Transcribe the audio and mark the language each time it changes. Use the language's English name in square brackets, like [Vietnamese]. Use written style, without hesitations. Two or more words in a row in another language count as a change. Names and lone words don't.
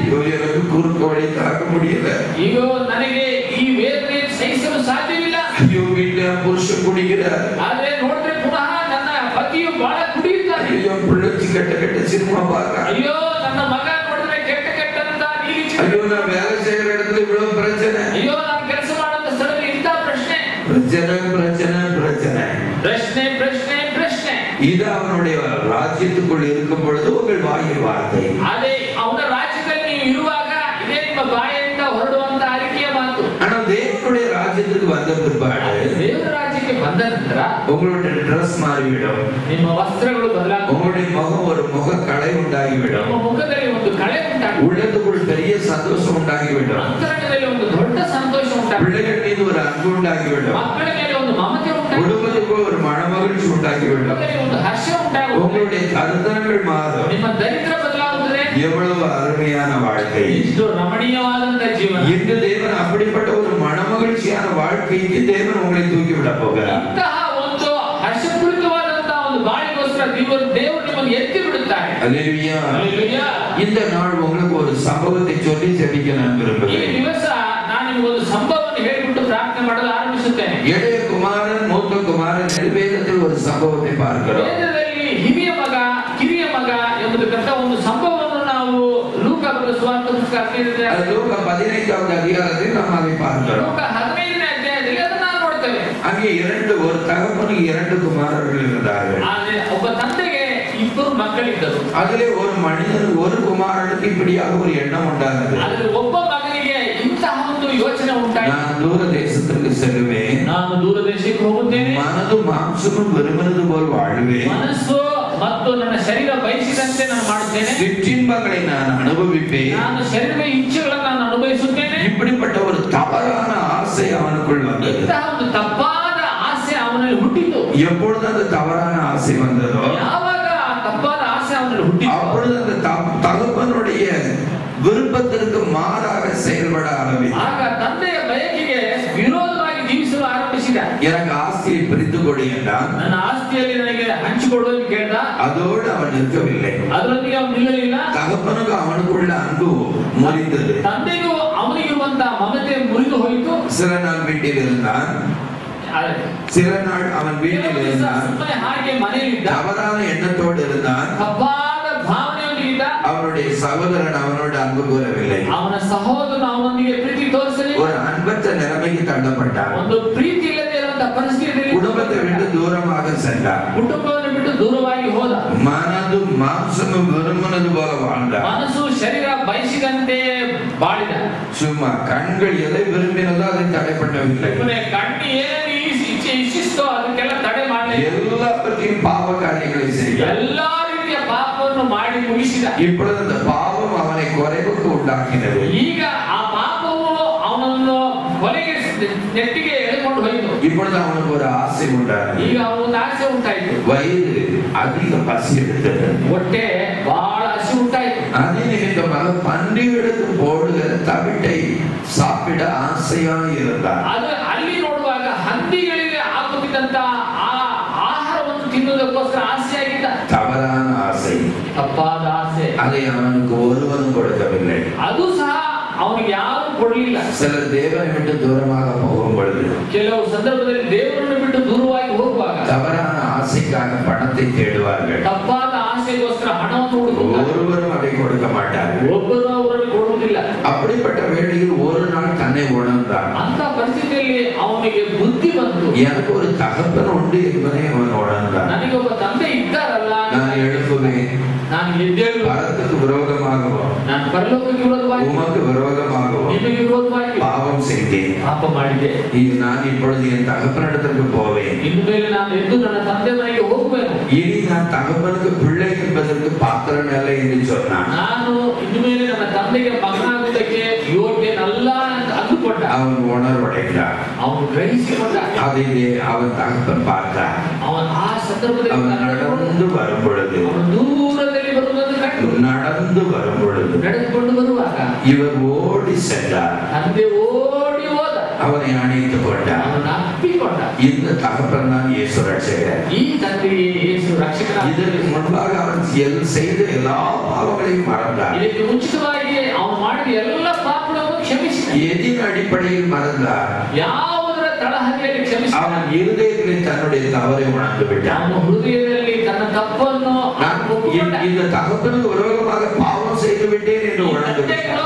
[Tamil] ஐயோ எனக்கு குறுக்க வழி தாக்க முடியல, [Kannada] ಈಗ ನನಗೆ ಈ ವೇದನೆ ಸಹಿಸಲು ಸಾಧ್ಯವಿಲ್ಲ, [Tamil] ஐயோ வீட்டுல என் புருஷன் குடிக்கிறார், [Kannada] ಆದ್ರೆ ನೋಡಿದ್ರೆ ಪುನಃ ನನ್ನ ಪತಿಯು ಬಹಳ ಕುಡಿಯುತ್ತಾನೆ, [Tamil] ஐயோ பிள்ளைச்சி கெட்ட கெட்ட சினிமா பார்க்க, [Kannada] ಅಯ್ಯೋ ನನ್ನ ಮಗ ನೋಡಿದ್ರೆ ಕೆಟ್ಟ ಕೆಟ್ಟಂತ ನೀಲಿ [Tamil] ஐயோ நான் வேலை செய்யற இடத்துல இவ்வளவு பிரச்சனை, [Kannada] ಅಯ್ಯೋ ನಾನು ಕೆಲಸ ಮಾಡುವಂತ ಸ್ಥಳದಲ್ಲಿ ಇಂಥ ಪ್ರಶ್ನೆ [Tamil] பிரச்சனை பிரச்சனை பிரச்சனை. [Kannada] ಪ್ರಶ್ನೆ ಪ್ರಶ್ನೆ ಪ್ರಶ್ನೆ. [Tamil] இது அவனுடைய ராஜ்யத்துக்குள் இருக்கும் பொழுது உங்கள் வாயில் வார்த்தை. [Kannada] ಅದೇ ಅವನ ರಾಜ್ಯದಲ್ಲಿ ನೀವು ಇರುವಾಗ ಇದೇ ನಿಮ್ಮ ಬಾಯಿಂದ ಹೊರಡುವಂತ ಅರಿಕೆಯ ಮಾತು. [Tamil] ஆனா தேவனுடைய ராஜ்யத்துக்கு வந்த பிற்பாடு [Kannada] ದೇವರ ರಾಜ್ಯಕ್ಕೆ ಬಂದ ನಂತರ [Tamil] உங்களுடைய ட்ரெஸ் மாறிவிடும், [Kannada] ನಿಮ್ಮ ವಸ್ತ್ರಗಳು ಬದಲಾಗುತ್ತವೆ, [Tamil] உங்களுடைய முகம் ஒரு முக கலை உண்டாகிவிடும், [Kannada] ನಿಮ್ಮ ಮುಖದಲ್ಲಿ ಒಂದು ಕಳೆ ಉಂಟಾಗುತ್ತದೆ, [Tamil] உள்ளத்துக்குள் பெரிய சந்தோஷம் உண்டாகிவிடும், [Kannada] ಅಂತರಂಗದಲ್ಲಿ ಒಂದು ದೊಡ್ಡ ಸಂತೋಷ ಉಂಟಾಗುತ್ತದೆ, [Tamil] பிள்ளைகள் மீது ஒரு அன்பு உண்டாகிவிடும், [Kannada] ಮಕ್ಕಳ ಮೇಲೆ ಒಂದು ಮಮತೆ ಉಂಟಾಗುತ್ತದೆ, [Tamil] குடும்பத்துக்குள் ஒரு மனமகிழ்ச்சி உண்டாகிவிடும், [Kannada] ಕುಟುಂಬದಲ್ಲಿ ಒಂದು ಹರ್ಷ ಉಂಟಾಗುತ್ತದೆ, [Tamil] உங்களுடைய தரித்திரங்கள் மாறும். [Kannada] ನಿಮ್ಮ ದರಿದ್ರ ಬದಲಾಗುತ್ತದೆ. [Tamil] எவ்வளவு அருமையான வாழ்க்கை! [Kannada] ಇಷ್ಟು ರಮಣೀಯವಾದಂತ ಜೀವನ. [Tamil] இந்த தேவன் அப்படிப்பட்ட ஒரு மனமகிழ்ச்சியான வாழ்க்கைக்கு தேவன் உங்களை தூக்கி விட போகிறார். [Kannada] ಇಂತಹ ಒಂದು ಹರ್ಷಪೂರಿತವಾದಂತಹ ಒಂದು ಬಾಳಿಗೋಸ್ಕರ ದೇವರು ನಿಮ್ಮನ್ನು ಎತ್ತಿ ಬಿಡುತ್ತಾರೆ. [Tamil] அல்லேலூயா. [Kannada] ಹಲ್ಲೆಲೂಯಾ. [Tamil] இந்த நாள் உங்களுக்கு ஒரு சம்பவத்தை சொல்லி ஜெபிக்க நான் [Kannada] ಈ [Tamil] விரும்புகிறேன். [Kannada] ದಿವಸ ನಾನು ನಿಮಗೊಂದು ಸಂಭವವನ್ನು ಹೇಳಿಬಿಟ್ಟು ಪ್ರಾರ್ಥನೆ ಮಾಡಲು ಆರಂಭಿಸುತ್ತೇನೆ. [Tamil] இளைய குமாரன் மூத்த குமாரன் நிர்வேதத்தில் ஒரு சம்பவத்தை பார்க்கிறோம். [Kannada] ವೇದದಲ್ಲಿ ಹಿರಿಯ ಮಗ ಕಿರಿಯ ಮಗ ಎಂಬುದಕ್ಕಂತ ಒಂದು ಸಂಭವವನ್ನು ನಾವು ಲೂಕ ಬರೆದ ಸುವಾರ್ತೆ ಪುಸ್ತಕ [Tamil] அது லூக்கா 15வது அதிகாரத்தில் நாம் அதை பார்க்கிறோம். [Kannada] ಲೂಕ 15ನೇ ಅಧ್ಯಾಯದಲ್ಲಿ ಅದನ್ನ ನಾವು ನೋಡ್ತೇವೆ. [Tamil] அங்கே ஒரு தகப்பனுக்கு 2 குமாரர்கள் இருந்தார்கள். [Kannada] ಆದ್ರೆ ಒಬ್ಬ ತಂದೆಗೆ 2 ಮಕ್ಕಳಿದ್ದರು. [Tamil] அதிலே ஒரு மனிதன் ஒரு குமாரனுக்கு இப்படியாக ஒரு எண்ணம் உண்டானது. [Kannada] ಆದ್ರೆ ಒಬ್ಬ ಮಗನಿಗೆ ಇಂತಹ ಒಂದು ಯೋಚನೆ ಉಂಟಾಯಿತು. [Tamil] நான் தூர தேசத்திற்கு செல்வேன், [Kannada] ನಾನು ದೂರ ದೇಶಕ್ಕೆ ಹೋಗುತ್ತೇನೆ, [Tamil] மனதும் மாம்சமும் விரும்பினது போல் வாழ்வேன், [Kannada] ಮನಸ್ಸು ಮತ್ತು ನನ್ನ ಶರೀರ ಬಯಸಿದಂತೆ ನಾನು ಮಾಡುತ್ತೇನೆ, [Tamil] சிற்றின்பங்களை நான் அனுபவிப்பேன். [Kannada] ನಾನು ಶರೀರದ ಇಚ್ಛೆಗಳನ್ನು ನಾನು ಅನುಭವಿಸುತ್ತೇನೆ. [Tamil] இப்படிப்பட்ட ஒரு தவறான ஆசை அவனுக்குள் வந்தது. [Kannada] ಇಂತಹ ಒಂದು ತಪ್ಪಾದ ಆಸೆ ಅವನಲ್ಲಿ ಹುಟ್ಟಿತು. [Tamil] எப்பொழுது அந்த தவறான ஆசை வந்ததோ [Kannada] ಯಾವಾಗ ಆ ತಪ್ಪಾದ ಆಸೆ ಅವನಲ್ಲಿ ಹುಟ್ಟಿತು, [Tamil] அப்பொழுது அந்த தகப்பனுடைய விருப்பத்திற்கு மாறாக செயல்பட ஆரம்பித்தார். [Kannada] ಆಗ ತಂದೆಯ ಬಯಕೆಗೆ ವಿರೋಧವಾಗಿ ಜೀವಿಸಲು ಆರಂಭಿಸಿದ. [Tamil] எனக்கு ஆஸ்தியை பிரித்து கொடு என்றான். [Kannada] ನನ್ನ ಆಸ್ತಿಯಲ್ಲಿ ನನಗೆ ಹಂಚಿಕೊಡುವುದು ಕೇಳ್ದ. [Tamil] அதோடு அவன் நிற்கவில்லை. [Kannada] ಅದರೊಂದಿಗೆ ಅವನು ನಿಲ್ಲಲಿಲ್ಲ. [Tamil] தகப்பனுக்கு அவனுக்குள்ள அன்பு முறிந்தது. [Kannada] ತಂದೆಗೂ ಅವನಿಗಿರುವಂತ ಮಮತೆ ಮುರಿದು ಹೋಯಿತು. [Tamil] சில நாள் வீட்டில் இருந்தான், சில நாள் அவன் வீட்டில் இருந்தான், [Kannada] ಸುಮ್ಮನೆ ಹಾಗೆ ಮನೆಯಲ್ಲಿದ್ದ, [Tamil] தவறான எண்ணத்தோடு இருந்தான். [Kannada] ತಪ್ಪಾದ ಭಾವನೆಯೊಂದಿಗಿದ್ದ. [Tamil] அவனுடைய சகோதரன் அவனோடு அன்பு கூறவில்லை. [Kannada] ಅವನ ಸಹೋದರನು ಅವನೊಂದಿಗೆ ಪ್ರೀತಿ ತೋರಿಸಲಿಲ್ಲ. [Tamil] ஒரு அன்பற்ற நிலைமைக்கு தள்ளப்பட்டான். [Kannada] ಒಂದು ಪ್ರೀತಿ ಇಲ್ಲದೆ ಇರುವಂತಹ ಪರಿಸ್ಥಿತಿಯಲ್ಲಿ [Tamil] குடும்பத்தை விட்டு தூரமாக சென்றான். [Kannada] ಕುಟುಂಬವನ್ನು ಬಿಟ್ಟು ದೂರವಾಗಿ ಹೋದ. [Tamil] மனதும் மாம்சமும் விரும்பினது போல வாழ்ந்தான். [Kannada] ಮನಸ್ಸು ಶರೀರ ಬಯಸಿದಂತೆ ಬಾಳಿದ. [Tamil] சும்மா கண்கள் எதை விரும்பினதோ அதை தடைப்படவில்லை. [Kannada] ಕಣ್ಣು ಏನೇನು ಇಚ್ಛಿಸ್ತೋ ಅದಕ್ಕೆಲ್ಲ ತಡೆ ಮಾಡಲಿಲ್ಲ. [Tamil] எல்லாவற்றையும் பாவ காரியங்களை செய்தார். [Kannada] ಎಲ್ಲಾ ರೀತಿಯ ಪಾಪವನ್ನು ಮಾಡಿ ಮುಗಿಸಿದ. [Tamil] இப்பொழுது அந்த பாவம் அவனை குறைவுக்கு உண்டாக்கினது. [Kannada] ಈಗ ಆ ಪಾಪವು ಅವನನ್ನು ಕೊಲೆಗೆ ನೆಟ್ಟಿಗೆ ಎಳೆದುಕೊಂಡು ಹೋಯಿತು. [Tamil] இப்பொழுது அவனுக்கு ஒரு ஆசை உண்டானது. [Kannada] ಈಗ ಅವನೊಂದು ಆಸೆ ಉಂಟಾಯಿತು. [Tamil] வயிறு அதிக பசி எடுத்தது. [Kannada] ಹೊಟ್ಟೆ ಬಹಳ ಹಸಿ ಉಂಟಾಯಿತು. [Tamil] அதே நிமித்தமாக பன்றிகளுக்கு போடுகிற தவிட்டை சாப்பிட ஆசையாய் இருந்தார். [Kannada] ಅದು ಅಲ್ಲಿ ನೋಡುವಾಗ ಹಂದಿಗಳಿಗೆ ಹಾಕುತ್ತಿದ್ದಂತ ಆ ಆಹಾರವನ್ನು ತಿನ್ನುವುದಕ್ಕೋಸ್ಕರ ಆಸೆಯಾಗಿದ್ದ. [Tamil] தவறான ஆசை, [Kannada] ತಪ್ಪಾದ ಆಸೆ. [Tamil] அதை அவனுக்கு ஒருவனும் கொடுக்கவில்லை. [Kannada] ಅದು ಸಹ ಅವನಿಗೆ ಯಾರು ಕೊಡಲಿಲ್ಲ. [Tamil] சிலர் தேவனை விட்டு தூரமாக போகும் பொழுது, [Kannada] ಕೆಲವು ಸಂದರ್ಭದಲ್ಲಿ ದೇವರನ್ನು ಬಿಟ್ಟು ದೂರವಾಗಿ ಹೋಗುವಾಗ [Tamil] தவறான ஆசைக்காக பணத்தை தேடுவார்கள். [Kannada] ತಪ್ಪಾದ ಆಸೆಗೋಸ್ಕರ ಹಣವನ್ನು ಹುಡುಕುತ್ತಾರೆ. [Tamil] ஒருவரும் அதை கொடுக்க மாட்டார்கள். [Kannada] ಒಬ್ಬರು ಅವರಲ್ಲಿ ಕೊಡುವುದಿಲ್ಲ. [Tamil] அப்படிப்பட்ட வேளையில் ஒரு நாள் தன்னை உணர்ந்தான். [Kannada] ಅಂತ ಪರಿಸ್ಥಿತಿಯಲ್ಲಿ ಅವನಿಗೆ ಬುದ್ಧಿ ಬಂತು. [Tamil] எனக்கு ஒரு தகப்பன் உண்டு என்பதை அவன் உணர்ந்தான். [Kannada] ನನಗೆ ಒಬ್ಬ ತಂದೆ ಇದ್ದಾರಲ್ಲ, [Tamil] நான் எழுப்புவேன், [Kannada] ನಾನು ಎದ್ದೇಳು, [Tamil] பரத்துக்கு விரோதமாகவும் [Kannada] ನಾನು ನಾನು ಪರಲೋಕಕ್ಕೆ ವಿರೋಧವಾಗಿ [Tamil] உமக்கு விரோதமாகவும் [Kannada] ನಿಮಗೆ ವಿರೋಧವಾಗಿ [Tamil] பாவம் செய்தேன். [Kannada] ಪಾಪ ಮಾಡಿದೆ. [Tamil] நான் இப்பொழுது என் தகப்பனிடத்திற்கு போவேன். [Kannada] ಇನ್ಮೇಲೆ ನಾನು ಎದ್ದು ನನ್ನ ತಂದೆ ಮನೆಗೆ ಹೋಗುವೆನು. [Tamil] இனி நான் தகப்பனுக்கு பிள்ளை என்பதற்கு பாத்திரன் அல்ல என்று சொன்னான். [Kannada] ನಾನು ಇನ್ಮೇಲೆ ನನ್ನ ತಂದೆಗೆ ಮಗನಾಗುವುದಕ್ಕೆ ಯೋಗ್ಯನಲ್ಲ ಅಂತ ಅಂದುಕೊಂಡ. [Tamil] அவன் உணர்வடைந்தான். [Kannada] ಅವನು ಗ್ರಹಿಸಿಕೊಂಡ. [Tamil] அதை அவன் தகப்பன் பார்த்தான். [Kannada] ಅವನು ಆ ಸಂದರ್ಭದಲ್ಲಿ [Tamil] அவன் நடந்து வரும் பொழுது [Kannada] ದೂರದಲ್ಲಿ ಬರುವುದನ್ನು ಕಂಡು [Tamil] நடந்து வரும் பொழுது [Kannada] ನಡೆದುಕೊಂಡು ಬರುವಾಗ [Tamil] இவர் ஓடி சென்றார். [Kannada] ತಂದೆ ಓಡಿ ಹೋದ. [Tamil] அவனை அணைத்துக் கொண்டார். [Kannada] ಅವನ ಅಪ್ಪಿಕೊಂಡ. [Tamil] இந்த தகப்பன் தான் இயேசு ரட்சகர். [Kannada] ಈ ತಂದೆಯೇ ಯೇಸು ರಕ್ಷಕನಾಗಿದ್ದಾನೆ. [Tamil] இதற்கு முன்பாக அவன் செய்த எல்லா பாவங்களையும் மறந்தார். [Kannada] ಇದಕ್ಕೆ ಮುಂಚಿತವಾಗಿ ಅವನು ಮಾಡಿದ ಎಲ್ಲ ಪಾಪಗಳನ್ನು ಕ್ಷಮಿಸಿದ. [Tamil] எதின் அடிப்படையில் மறந்தார்? [Kannada] ಯಾವುದರ ತಳಹದಿಯಲ್ಲಿ ಕ್ಷಮಿಸಿದ? [Tamil] அவன் இருதயத்தில் தன்னுடைய தவறை உணர்ந்து விட்டான். [Kannada] ಅವನು ಹೃದಯದಲ್ಲಿ ತನ್ನ ತಪ್ಪನ್ನು [Tamil] இந்த தகப்பனுக்கு விரோதமாக பாவம் செய்து விட்டேன் என்று உணர்ந்து விட்டான்.